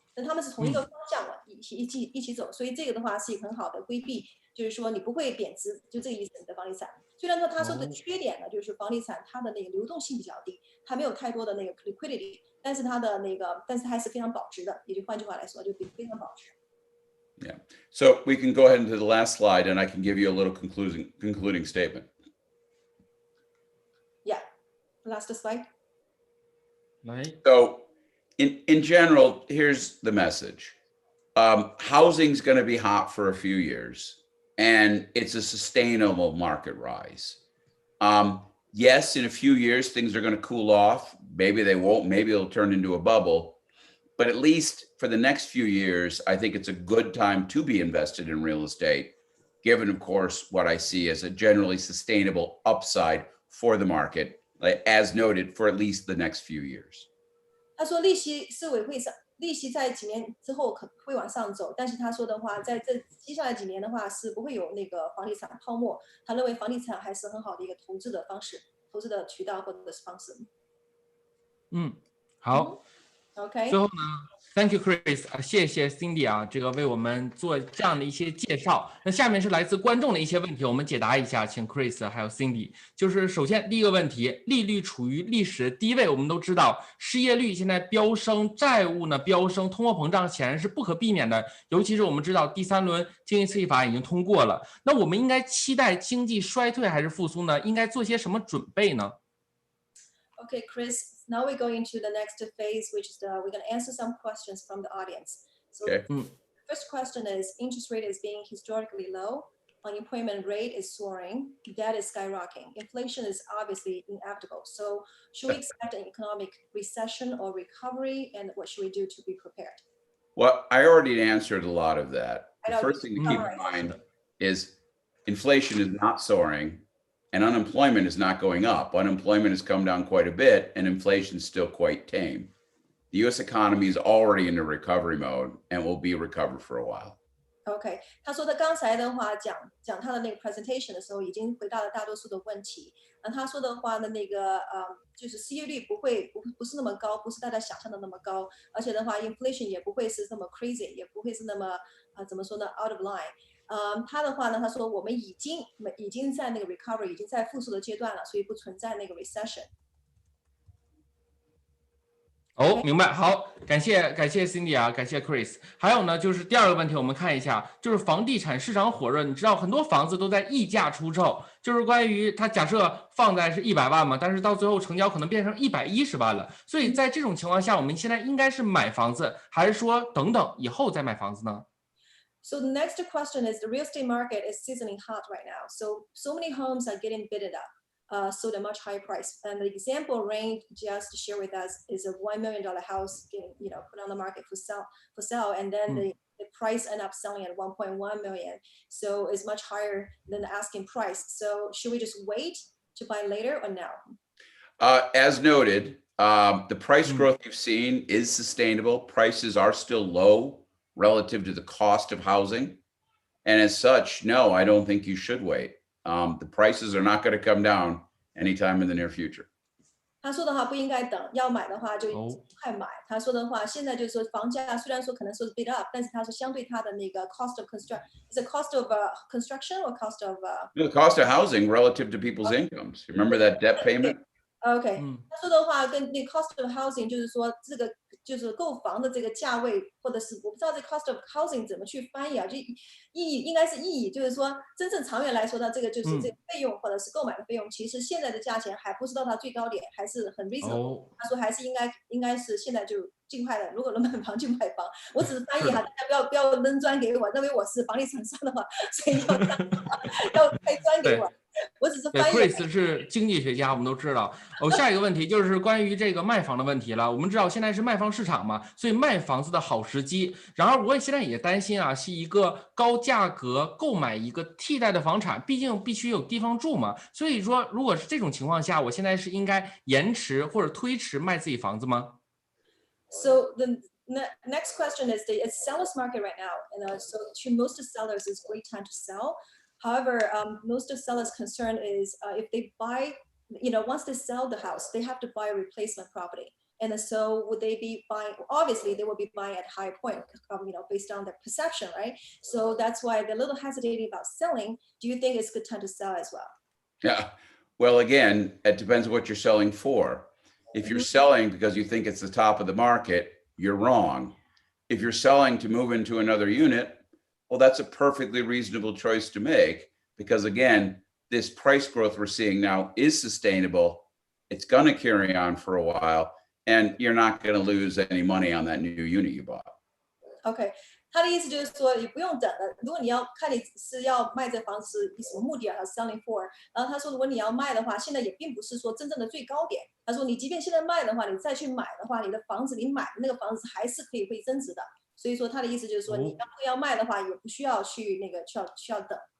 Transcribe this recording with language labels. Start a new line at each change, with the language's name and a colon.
Chinese: 那他们是同一个方向一起走，所以这个的话是一个很好的规避，就是说你不会贬值，就这个意思。你的房地产，虽然说他说的缺点呢，就是房地产它的那个流动性比较低，它没有太多的那个 liquidity， 但是它的那个，但是还是非常保值的。也就换句话来说，就非常保值。
English: Yeah. So we can go ahead into the last slide, and I can give you a little concluding statement. Yeah. Last slide. So. In general, here's the message. Housing's going to be hot for a few years, and it's a sustainable market rise. Yes, in a few years, things are going to cool off. Maybe they won't. Maybe it'll turn into a bubble. But at least for the next few years, I think it's a good time to be invested in real estate, given, of course, what I see as a generally sustainable upside for the market, as noted, for at least the next few years.
Chinese: 他说利息在几年之后可会往上走，但是他说的话，在这接下来几年的话是不会有那个房地产泡沫。他认为房地产还是很好的一个投资的方式、投资的渠道或者是方式。好，
English: OK。
Chinese: 最后呢 ，
English: Thank you
Chinese: Chris， 谢谢 Cindy 啊，这个为我们做这样的一些介绍。那下面是来自观众的一些问题，我们解答一下，请 Chris 还有 Cindy。就是首先第一个问题，利率处于历史低位，我们都知道失业率现在飙升，债务呢飙升，通货膨胀显然是不可避免的。尤其是我们知道第3轮经济刺激法已经通过了，那我们应该期待经济衰退还是复苏呢？应该做些什么准备呢？
English: Okay, Chris, now we're going to the next phase, which is we're going to answer some questions from the audience. So Okay. first question is, interest rate is being historically low, unemployment rate is soaring, debt is skyrocketing, inflation is obviously inevitable. So should we expect an economic recession or recovery, and what should we do to be prepared? Well, I already answered a lot of that. I The know, first thing to keep in summarize. mind is inflation is not soaring and unemployment is not going up. Unemployment has come down quite a bit and inflation is still quite tame. The US economy is already in a recovery mode and will be recovered for a while.
Chinese: OK， 他说他刚才的话讲他的那个 presentation 的时候，已经回答了大多数的问题。他说的话呢，那个就是失业率不是那么高，不是大家想象的那么高，而且的话 inflation 也不会是那么 crazy， 也不会是那么怎么说呢
English: out of line。
Chinese: 他的话呢，他说我们已经在那个 recovery， 已经在复苏的阶段了，所以不存在那个 recession。哦，明白。好，感谢 Cindy 啊，感谢 Chris。还有呢，就是第二个问题，我们看一下，就是房地产市场火热，你知道很多房子都在溢价出售，就是关于它假设放在是100万嘛，但是到最后成交可能变成110万了。所以在这种情况下，我们现在应该是买房子，还是说等等以后再买房子呢？
English: So the next question is, the real estate market is sizzling hot right now. So many homes are getting bidded up. Sold at much higher price. And the example range just to share with us is a $1 million house getting, put on the market for sale, and then the price end up selling at 1.1 million. So it's much higher than the asking price. So should we just wait to buy later or now? As noted, the price growth you've seen is sustainable. Prices are still low relative to the cost of housing. And as such, no, I don't think you should wait. The prices are not going to come down anytime in the near future.
Chinese: 他说的话不应该等，要买的话就快买。他说的话，现在就是说房价虽然说可能说是 bid up， 但是他说相对它的那个
English: cost of construction is it cost of
Chinese: construction or cost of
English: The cost of housing relative to people's incomes. Remember that debt payment?
Chinese: OK， 他说的话跟那 cost of housing 就是说这个就是购房的这个价位，或者是我不知道这 cost of housing 怎么去翻译啊？就意义应该是意义，就是说真正长远来说呢，这个就是这个费用或者是购买的费用，其实现在的价钱还不是到它最高点，还是很 reasonable。他说还是应该是现在就尽快的，如果能买房就买房。我只是翻译哈，大家不要扔砖给我，认为我是房地产商的话，所以要开砖给我。我只是翻译。 Chris 是经济学家，我们都知道。下一个问题就是关于这个卖房的问题了。我们知道现在是卖方市场嘛，所以卖房子的好时机。然而，我现在也担心啊，是一个高价格购买一个替代的房产，毕竟必须有地方住嘛。所以说，如果是这种情况下，我现在是应该延迟或者推迟卖自己房子吗
English: ？So the next question is it's seller's market right now, and so to most sellers, it's great time to sell. However, most of sellers' concern is if they buy, once they sell the house, they have to buy a replacement property. And so would they be buying, obviously they will be buying at a higher point, based on their perception, right? So that's why they're a little hesitating about selling. Do you think it's a good time to sell as well? Yeah. Well, again, it depends what you're selling for. If you're selling because you think it's the top of the market, you're wrong. If you're selling to move into another unit, well, that's a perfectly reasonable choice to make because, again, this price growth we're seeing now is sustainable. It's going to carry on for a while, and you're not going to lose any money on that new unit you bought. Okay.
Chinese: 他的意思就是说，你不用等了。如果你要看你是要卖这房子以什么目的啊 ，
English: selling for。
Chinese: 然后他说，如果你要卖的话，现在也并不是说真正的最高点。他说，你即便现在卖的话，你再去买的话，你的房子你买的那个房子还是可以会增值的。所以说他的意思就是说，你要卖的话，也不需要去那个需要等。